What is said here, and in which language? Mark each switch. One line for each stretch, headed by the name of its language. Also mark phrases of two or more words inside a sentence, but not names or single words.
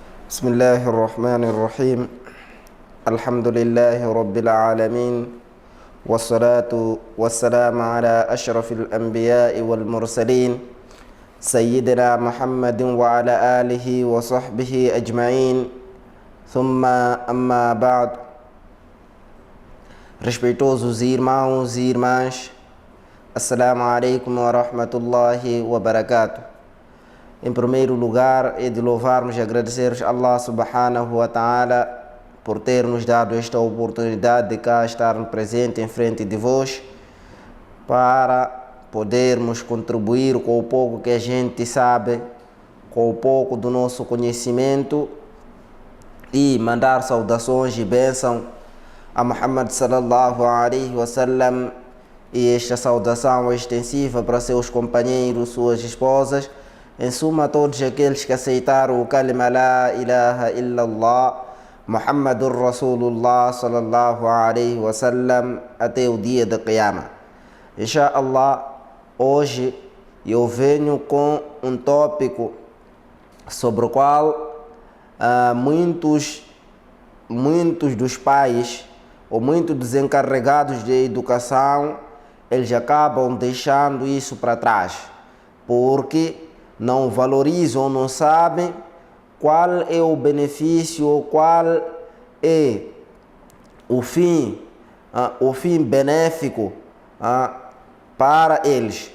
Arabic: بسم الله الرحمن الرحيم الحمد لله رب العالمين والصلاة والسلام على أشرف الأنبياء والمرسلين سيدنا محمد وعلى آله وصحبه أجمعين ثم أما بعد.
Portuguese: Respeitosos irmãos e irmãs,
Arabic: السلام عليكم ورحمة الله وبركاته.
Portuguese: Em primeiro lugar, é de louvarmos e agradecer a
Arabic: الله سبحانه وتعالى
Portuguese: por ter nos dado esta oportunidade de cá estar presente em frente de vós para podermos contribuir com o pouco que a gente sabe, com o pouco do nosso conhecimento e mandar saudações e bênção a Muhammad
Arabic: صلى الله عليه وسلم
Portuguese: e esta saudação extensiva para seus companheiros, suas esposas, em suma todos aqueles que aceitaram o
Arabic: كلمة لا إله إلا الله محمد رسول الله صلى الله عليه وسلم
Portuguese: até o dia da Qiyamah. Inshallah, hoje eu venho com um tópico sobre o qual muitos dos pais ou muitos dos encarregados de educação, eles acabam deixando isso para trás, porque não valorizam, não sabem qual é o benefício, qual é o fim benéfico para eles.